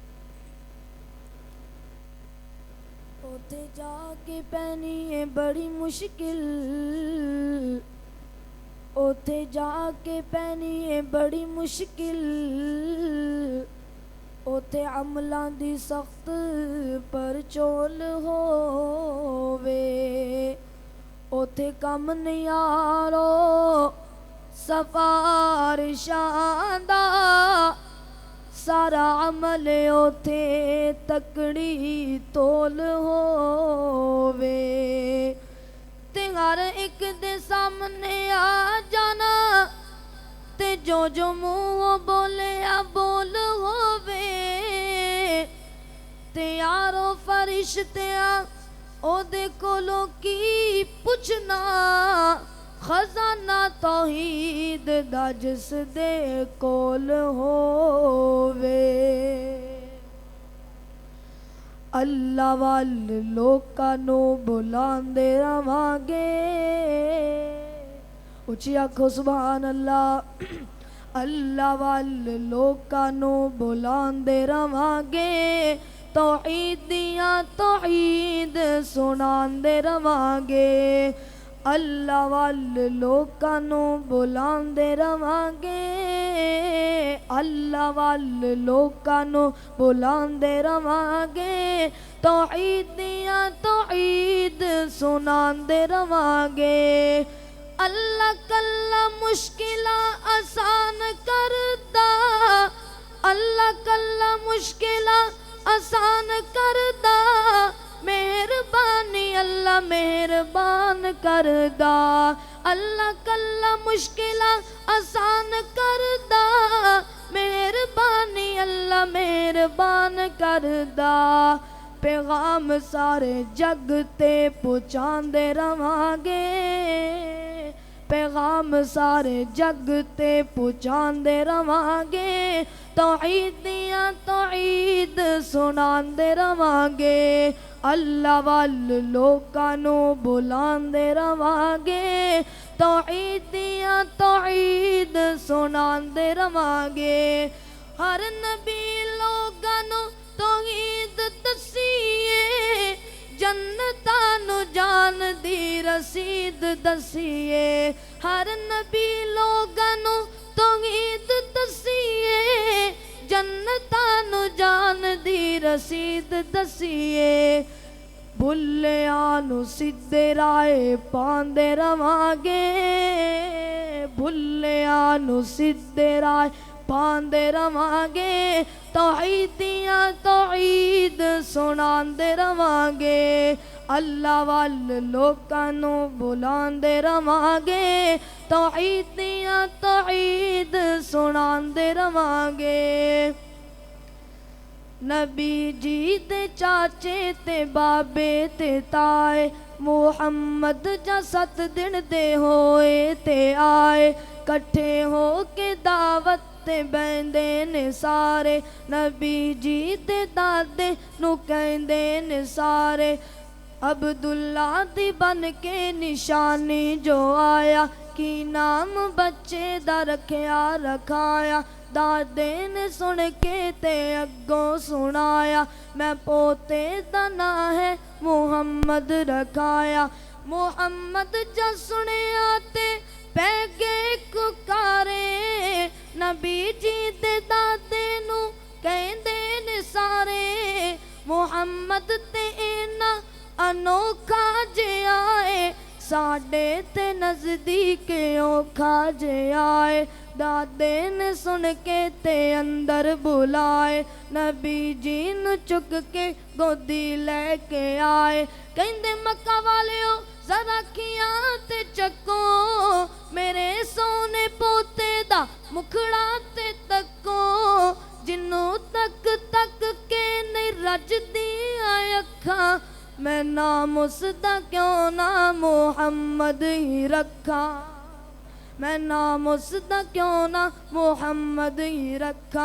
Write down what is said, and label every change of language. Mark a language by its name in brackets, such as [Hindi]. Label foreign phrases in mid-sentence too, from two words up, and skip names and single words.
[Punjabi] اوتھے جا کے پینی ہے بڑی مشکل، اوتھے جا کے پینی ہے بڑی مشکل، اوتھے عملاں دی سخت پر چول ہووے، اوتھے کم نہیں آرو سفارشاں دا، سارا عمل اوتھے تکڑی تول ہووے، تے ہر ایک دے سامنے آ جانا، تے جو جو منہ بولے بول ہووے، تے یارو فرشتیاں او دے کولوں کی پوچھنا، خزانہ توحید دا جس دے کول ہووے۔ اللہ وال لوکاں نو بلاندے رہواں گے، اچھی آکھو [Arabic] سبحان اللہ۔ [Punjabi] اللہ وال لوکاں نو بلاندے رہواں گے، توحید دیاں توحید سناندے رہواں گے، اللہ وال لوکاں نو بلاندے رہواں گے، اللہ وال لوکاں نو بلاندے رہواں گے، توحید دیاں توحید سناندے رہواں گے۔ اللہ کلا مشکلاں آسان کردا، اللہ کلا مشکلاں آسان کردا، مہربانی اللہ مہربان کردا، اللہ کلا مشکلاں آسان کردا، مہربانی اللہ مہربان کردا، پیغام سارے جگ تے پہنچاندے رہواں گے، پیغام سارے جگ تے پہنچاندے رہواں گے، توحید دیاں توحید سناندے رہواں گے، اللہ وال لوکاں نو بلاندے رہواں گے، توحید دیاں توحید سناندے رہواں گے۔ ہر نبی لوکاں نو توحید دسیے، جنتاں نو جان دی رسید دسیے، ہر نبی لوکاں نو توحید دسیے، جنتاں نو جان دی رسید دسیے، بھلیاں نو سیدھے رائے پاندے رہواں گے، بھلیاں نو سیدھے رائے پاندے رہواں گے، توحید دیاں توحید سناندے رہواں گے، اللہ وال لوکاں نو بلاندے رہواں گے، توحید دیاں توحید سناندے رہواں گے۔ نبی جی دے چاچے تے بابے تے تائے، محمد جا 7 دن دے ہوئے تے آئے، کٹھے ہو کے دعوت تے بیندے نے سارے، نبی جی دے دادے نو کہندے نے سارے، عبداللہ دی بن کے نشانی جو آیا، کی نام بچے دا رکھیا رکھایا، دادے نے سن کے تے اگوں سنایا، میں پوتے دا نام ہے محمد رکھایا، محمد جا سنیا تے پہ گئے ککارے، نبی جی دے دادے نو کہندے نے سارے، محمد تے اینا انوکھا جے آئے، ساڈے تے نزدیک اوکھا جے آئے، ਦਾਦੇ ਨੇ ਸੁਣ ਕੇ ਤੇ ਅੰਦਰ ਬੁਲਾਏ, ਨਬੀ ਜੀ ਨੂੰ ਚੁੱਕ ਕੇ ਗੋਦੀ ਲੈ ਕੇ ਆਏ। ਕਹਿੰਦੇ ਮੱਕਾ ਵਾਲਿਓ ਜ਼ਰਾ ਅੱਖੀਆਂ ਤੇ ਚੱਕੋ, ਮੇਰੇ ਸੋਨੇ ਪੋਤੇ ਦਾ ਮੁਖੜਾ ਤੇ ਤੱਕੋ, ਜਿੰਨੂੰ ਤੱਕ ਤੱਕ ਕੇ ਨਹੀਂ ਰੱਜਦੀਆਂ ਅੱਖਾਂ, ਮੈਂ ਨਾਮ ਉਸਦਾ ਕਿਉਂ ਨਾ ਮੁਹੰਮਦ ਹੀ ਰੱਖਾਂ, ਮੈਂ ਨਾਮ ਉਸਦਾ ਕਿਉਂ ਨਾ ਮੁਹੰਮਦ ਹੀ ਰੱਖਾਂ।